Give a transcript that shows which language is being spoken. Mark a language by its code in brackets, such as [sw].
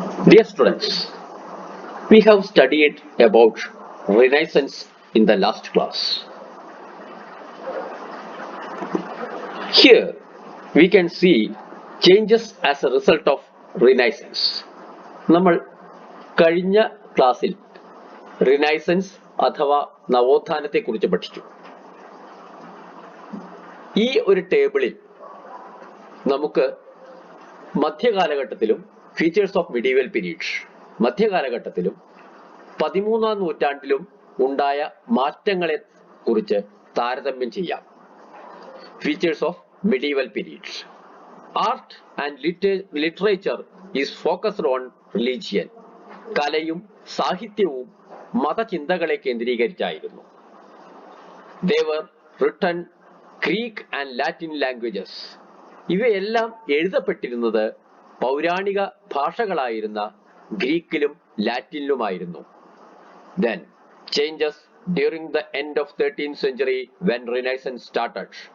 [en] Dear students, we have studied about Renaissance in the last class. Here we can see changes as a result of Renaissance. [ml] നമ്മൾ കഴിഞ്ഞ ക്ലാസ്സിൽ renaissance അഥവാ നവോത്ഥാനത്തെക്കുറിച്ച് പഠിച്ചു. ഈ ഒരു ടേബിളിൽ നമുക്ക് മധ്യകാലഘട്ടത്തിലും [en] features of medieval period [ml] മധ്യകാലഘട്ടത്തിലും 13ാം നൂറ്റാണ്ടിലും ഉണ്ടായ മാറ്റങ്ങളെ കുറിച്ച് താരതമ്യം ചെയ്യാം. [en] Features of medieval period. Art and literature is focused on religion. [ml] കലയും സാഹിത്യവും മതചിന്തകളെ കേന്ദ്രീകരിച്ചായിരുന്നു. [en] They were written Greek and Latin languages. [ml] ഇവയെല്ലാം എഴുതപ്പെട്ടിരുന്നത് പൗരാണിക ഭാഷകളായിരുന്ന ഗ്രീക്കിലും ലാറ്റിനിലുമായിരുന്നു. [en] Then changes during the end of 13th century when Renaissance started.